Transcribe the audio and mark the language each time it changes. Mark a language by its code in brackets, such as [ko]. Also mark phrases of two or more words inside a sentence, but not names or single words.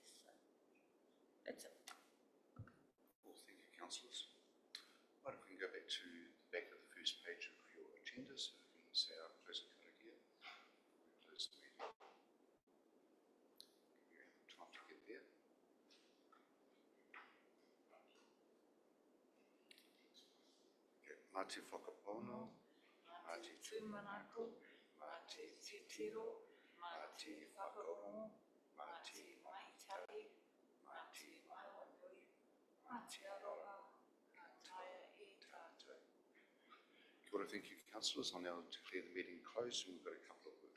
[en] So that's it. Well, thank you, councillors. Right, if we can go back to the back of the first page of your agenda, so we can say our closing karakia. We close the meeting. Give you time to get there. [mi] Okay, mā te whakapono, mā te tūmanako, mā te titiro, mā te whakaongo, mā te maitahi, mā te maiwanui, mā te aroha, ka taia e tātou. Kia ora, [en] thank you, councillors. I'll now declare the meeting closed, and we've got a couple of